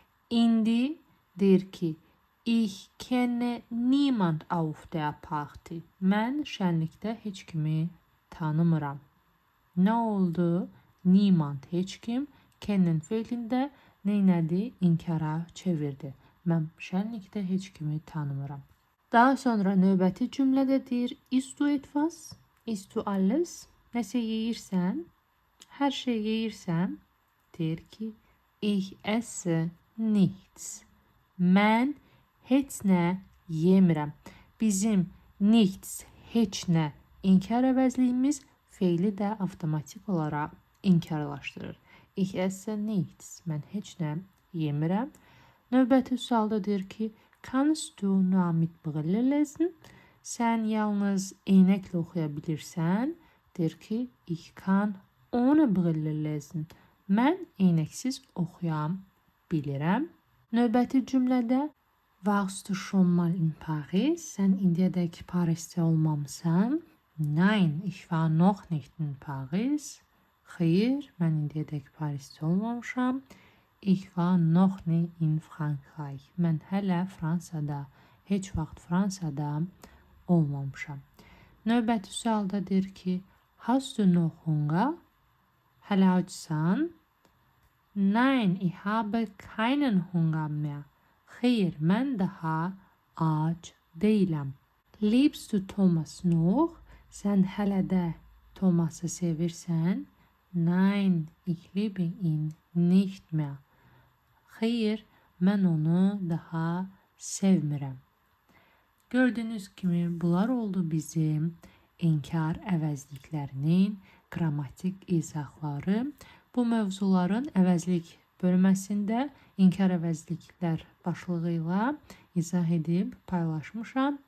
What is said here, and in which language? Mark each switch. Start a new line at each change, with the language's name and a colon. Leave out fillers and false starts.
Azerbaijani: İndi deyir ki,
German: ich kenne niemand auf der Party.
Azerbaijani: Mən şənlikdə heç kimi tanımıram. Nə oldu? Niemand, heç kim. Kennen feilində neynədi? İnkara çevirdi. Mən şənlikdə heç kimi tanımıram. Daha sonra növbəti cümlədə deyir,
German: isst du etwas? Isst du alles?
Azerbaijani: Nəsə yeyirsən? Hər şey yeyirsən? Deyir ki,
German: ich esse nichts.
Azerbaijani: Mən heç nə yemirəm. Bizim nichts, heç nə inkar əvəzliyimiz feili də avtomatik olaraq inkarlaşdırır.
German: Ich esse nichts.
Azerbaijani: Mən heç nə yemirəm. Növbəti sualda deyir ki,
German: kannst du nur mit Brille lesen?
Azerbaijani: Sən yalnız eynəklə oxuya bilirsən.
German: Deyir ki, ich kann ohne Brille lesen.
Azerbaijani: Mən eynəksiz oxuya bilirəm. Növbəti cümlədə
German: warst du schon mal in Paris?
Azerbaijani: Sən indiyədək Parisdə olmamısan?
German: Nein, ich war noch nicht in Paris.
Azerbaijani: Xeyr, mən indiyədək Parisdə olmamışam.
German: Ich war noch nie in Frankreich.
Azerbaijani: Mən hələ Fransada, heç vaxt Fransada olmamışam. Növbəti sualda deyir ki,
German: hast du noch Hunger?
Azerbaijani: Hələ acsan?
German: Nein, ich habe keinen Hunger mehr.
Azerbaijani: Xeyr, mən daha ac deyiləm.
German: Liebst du Thomas noch?
Azerbaijani: Sən hələ də Thomas'ı sevirsən?
German: Nein, ich liebe ihn nicht mehr.
Azerbaijani: Xeyr, mən onu daha sevmirəm. Gördüyünüz kimi bunlar oldu bizim inkar əvəzliklərinin qrammatik izahları. Bu mövzuların əvəzlik bölməsində inkar əvəzliklər başlığı ilə izah edib paylaşmışam.